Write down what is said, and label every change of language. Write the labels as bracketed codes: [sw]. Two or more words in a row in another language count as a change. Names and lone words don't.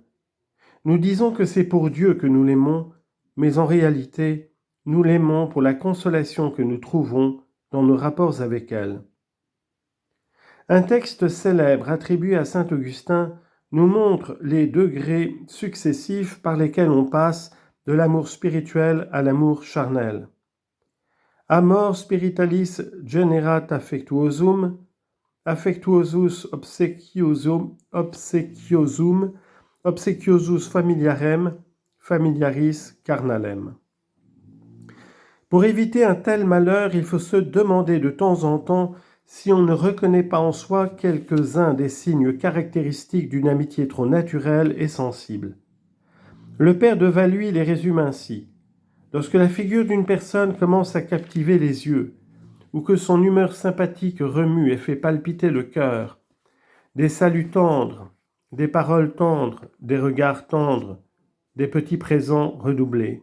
[fr] Nous disons que c'est pour Dieu que nous l'aimons, mais en réalité, nous l'aimons pour la consolation que nous trouvons dans nos rapports avec elle. Un texte célèbre attribué à saint Augustin nous montre les degrés successifs par lesquels on passe de l'amour spirituel à l'amour charnel. [la] Amor spiritualis generat affectuosum, affectuosus obsequiosus familiarem, familiaris carnalem. [fr] Pour éviter un tel malheur, il faut se demander de temps en temps si on ne reconnaît pas en soi quelques-uns des signes caractéristiques d'une amitié trop naturelle et sensible. Le père de Valluy les résume ainsi. Lorsque la figure d'une personne commence à captiver les yeux, ou que son humeur sympathique remue et fait palpiter le cœur, des saluts tendres, des paroles tendres, des regards tendres, des petits présents redoublés.